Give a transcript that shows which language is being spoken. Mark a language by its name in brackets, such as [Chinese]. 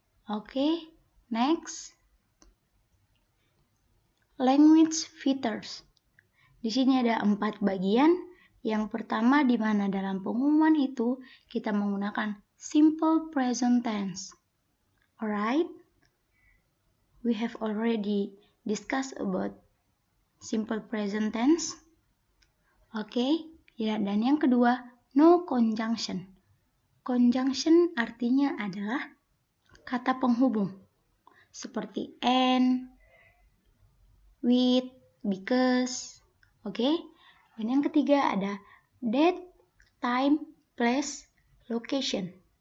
[English] Oke, next. [Indonesian] Language features. Di sini ada 4 bagian. Yang pertama di mana dalam pengumuman itu kita menggunakan simple present tense. [English] Alright? We have already discussed about simple present tense. [Indonesian] Oke, ya, dan yang kedua, no conjunction. Conjunction artinya adalah kata penghubung seperti and, with, because. Oke. Dan yang ketiga ada date, time, place, location.